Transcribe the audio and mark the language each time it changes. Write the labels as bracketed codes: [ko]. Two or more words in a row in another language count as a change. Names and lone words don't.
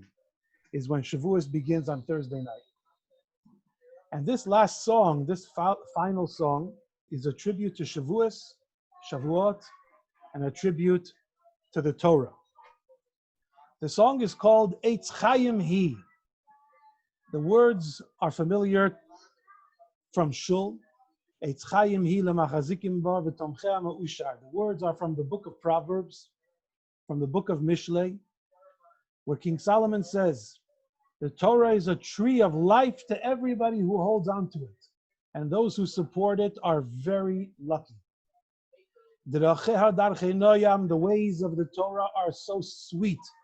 [en] is when Shavuos begins on Thursday night. And this last song, this final song, is a tribute to Shavuot, and a tribute to the Torah. The song is called Eitz Chaim Hi. The words are familiar from Shul. [he] Eitz Chaim Hi lemachazikim ba v'tomchei ma'ushar. [en] The words are from the book of Proverbs, from the book of Mishlei, where King Solomon says, the Torah is a tree of life to everybody who holds on to it, and those who support it are very lucky. The ways of the Torah are so sweet.